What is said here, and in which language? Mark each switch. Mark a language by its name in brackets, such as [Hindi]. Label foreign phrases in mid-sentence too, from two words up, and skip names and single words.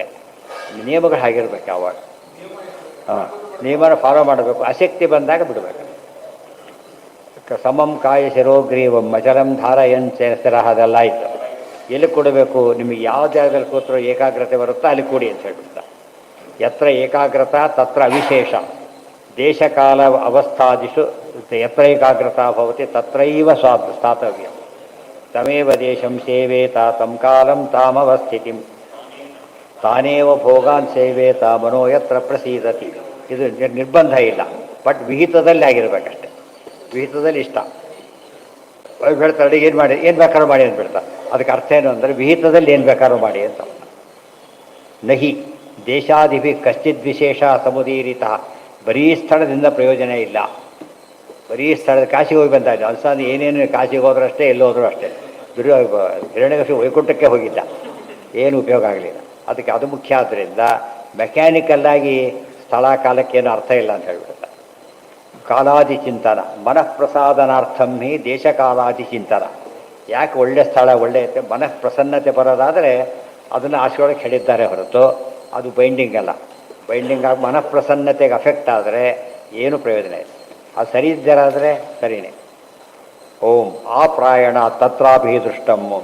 [Kannada] ನಿಯಮಗಳು ಹಾಗಿರ್ಬೇಕು ಆವಾಗ. ಹಾಂ, ನಿಯಮನ ಫಾಲೋ ಮಾಡಬೇಕು. ಅಶಕ್ತಿ ಬಂದಾಗ ಬಿಡಬೇಕು. [Sanskrit] ಸಮಂ ಕಾಯ ಶಿರೋಗ್ರೀವಂ ಅಚಲಂ ಧಾರಯನ್ ಸ್ಥಿರ, [Kannada] ಅದೆಲ್ಲ ಆಯಿತು. ಎಲ್ಲಿ ಕೊಡಬೇಕು? ನಿಮಗೆ ಯಾವ ಜಾಗದಲ್ಲಿ ಕೂತ್ರೂ ಏಕಾಗ್ರತೆ ಬರುತ್ತೋ ಅಲ್ಲಿ ಕೂಡಿ ಅಂತ ಹೇಳ್ಬಿಡ್ತಾರೆ. [Sanskrit] ಯತ್ರ ಏಕಾಗ್ರತಾ ತತ್ರ ಅವಿಶೇಷ ದೇಶಕಾಲ ಅವಸ್ಥಾದಿಷು ಯತ್ರ ಏಕಾಗ್ರತಾ ಭವತಿ ತತ್ರೈವ ಸ್ಥಾತವ್ಯ ತಮೇವ ದೇಶಂ ಸೇವೇತ ತಂ ಕಾಲಂ ತಾಮವಸ್ಥಿತಿಂ ತಾನೇವ ಭೋಗಾನ್ ಸೇವೇತ ಮನೋ ಯತ್ರ ಪ್ರಸೀದತಿ. [Kannada] ಇದು ನಿರ್ಬಂಧ ಇಲ್ಲ, ಬಟ್ ವಿಹಿತದಲ್ಲಿ ಆಗಿರ್ಬೇಕಷ್ಟೆ. ವಿಹಿತದಲ್ಲಿ ಇಷ್ಟ ಹೇಳ್ತಾರೆ, ಅಡುಗೆ ಏನು ಮಾಡಿ ಏನು ಬೇಕಾದ್ರೂ ಮಾಡಿ ಅಂತ ಬಿಡ್ತಾರೆ. ಅದಕ್ಕೆ ಅರ್ಥ ಏನು ಅಂದರೆ ವಿಹಿತದಲ್ಲಿ ಏನು ಬೇಕಾದ್ರೂ ಮಾಡಿ ಅಂತ. [Sanskrit] ನಹಿ ದೇಶಾದಿಭಿ ಕಶ್ಚಿದ್ ವಿಶೇಷ ಸಮುದೀರಿತ. [Kannada] ಬರೀ ಸ್ಥಳದಿಂದ ಪ್ರಯೋಜನ ಇಲ್ಲ. ಬರೀ ಸ್ಥಳದ ಕಾಶಿಗೆ ಹೋಗಿ ಬಂದ ಅಲ್ಸಾದ ಏನೇನು ಕಾಶಿಗೆ ಹೋದ್ರೂ ಅಷ್ಟೇ, ಎಲ್ಲಿ ಹೋದ್ರೂ ಅಷ್ಟೇ. ಹಿರಣ್ಯಕಶಿಪು ವೈಕುಂಠಕ್ಕೆ ಹೋಗಿದ್ದ, ಏನು ಉಪಯೋಗ ಆಗಲಿಲ್ಲ. ಅದಕ್ಕೆ ಅದು ಮುಖ್ಯ. ಆದ್ದರಿಂದ ಮೆಕ್ಯಾನಿಕಲ್ಲಾಗಿ ಸ್ಥಳ ಕಾಲಕ್ಕೇನು ಅರ್ಥ ಇಲ್ಲ ಅಂತ ಹೇಳ್ಬಿಡ್ತಾರೆ. [Sanskrit] ಕಾಲಾದಿ ಚಿಂತನ ಮನಃಪ್ರಸಾದನಾರ್ಥಂ ಹಿ ದೇಶಕಾಲಾದಿ ಚಿಂತನ. [Kannada] ಯಾಕೆ ಒಳ್ಳೆ ಸ್ಥಳ ಒಳ್ಳೆ ಮನಃಪ್ರಸನ್ನತೆ ಬರೋದಾದರೆ ಅದನ್ನು ಆಶೆಯೊಳಗೆ ಹೇಳಿದ್ದಾರೆ ಹೊರತು ಅದು ಬೈಂಡಿಂಗ್ ಅಲ್ಲ. ಬೈಂಡಿಂಗ್ ಆಗಿ ಮನಃಪ್ರಸನ್ನತೆಗೆ ಅಫೆಕ್ಟ್ ಆದರೆ ಏನು ಪ್ರಯೋಜನ ಇಲ್ಲ. ಅದು ಸರಿ ಇದ್ದಾರಾದರೆ ಸರಿಯೇ. [Sanskrit] ಓಂ ಆ ಪ್ರಾಯಣ ತತ್ರಾಭಿ ದೃಷ್ಟಮ್ಮು.